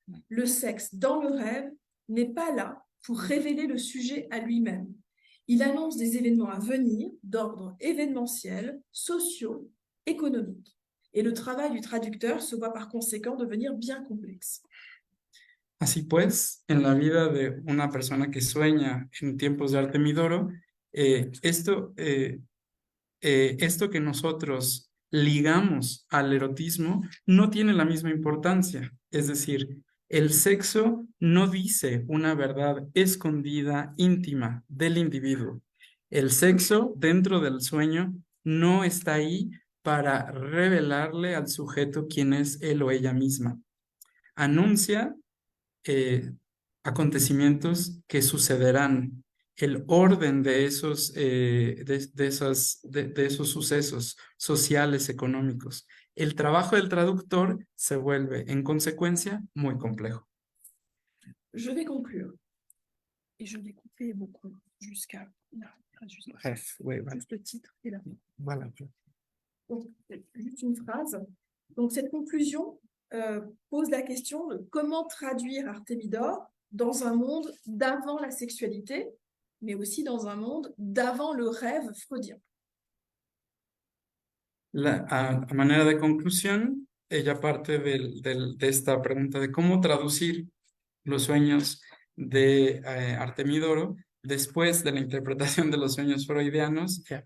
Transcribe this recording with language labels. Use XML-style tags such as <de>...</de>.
<fr>Le sexe dans le rêve n'est pas là pour révéler le sujet à lui-même. Il annonce des événements à venir d'ordre événementiel, sociaux, économiques. Et le travail du traducteur se voit par conséquent devenir bien complexe.</fr> <es>Así pues, en la vida de una persona que sueña en tiempos de Artemidoro, esto que nosotros ligamos al erotismo no tiene la misma importancia. Es decir, el sexo no dice una verdad escondida, íntima del individuo. El sexo dentro del sueño no está ahí para revelarle al sujeto quién es él o ella misma. Anuncia acontecimientos que sucederán, el orden de esos, de esos sucesos sociales, económicos. El trabajo del traductor se vuelve, en consecuencia, muy complejo.</es> <fr>Je vais conclure. Et je vais couper beaucoup jusqu'à là. Juste le titre et là. Voilà. Donc, juste une phrase. Donc, cette conclusion pose la question de comment traduire Artémidore dans un monde d'avant la sexualité, mais aussi dans un monde d'avant le rêve freudien.</fr> <es>A manera de conclusión, ella parte de esta pregunta de cómo traducir los sueños de Artemidoro después de la interpretación de los sueños freudianos.</es>